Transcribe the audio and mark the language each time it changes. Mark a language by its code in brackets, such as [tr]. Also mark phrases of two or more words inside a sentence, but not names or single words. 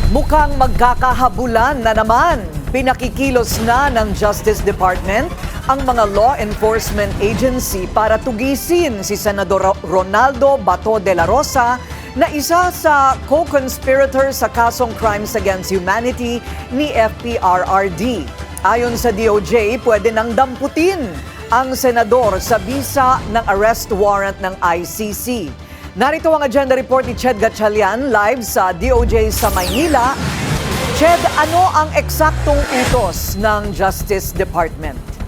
[tl] Mukhang magkakahabulan na naman. Pinakikilos na ng [en] Justice Department [tl] ang mga [en] law enforcement agency [tl] para tugisin si Senador Ronaldo Bato de la Rosa na isa sa co-conspirator sa kasong [en] Crimes Against Humanity [tl] ni FPRRD. Ayon sa DOJ, pwede nang damputin ang senador sa bisa ng [en] arrest warrant [tl] ng ICC. Narito ang [en] agenda report [tl] ni Ched Gatchalian live sa DOJ sa Maynila. Ched, ano ang eksaktong utos ng [en] Justice Department?